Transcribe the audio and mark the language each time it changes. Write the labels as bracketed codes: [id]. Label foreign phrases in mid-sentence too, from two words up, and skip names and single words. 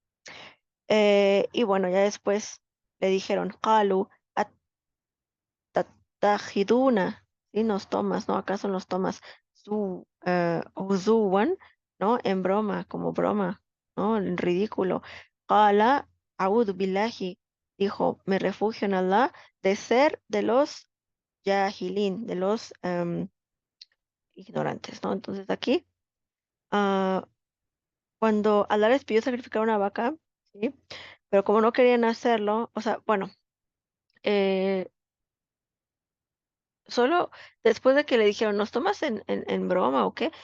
[es] Y bueno, ya después le dijeron, [ar] قالوا أتتخذونا, [es] ¿sí? Nos tomas, ¿no? ¿Acaso nos tomas huzuwan, ¿no? En broma, como broma, ¿no? En ridículo. [ar] قال أعوذ بالله, [es] dijo, me refugio en Allah de ser de los yahilin, de los ignorantes, ¿no? Entonces aquí, ah, cuando Allah les pidió sacrificar una vaca, ¿sí? Pero como no querían hacerlo, o sea, bueno, eh, solo después de que le dijeron, ¿nos tomas en broma o qué?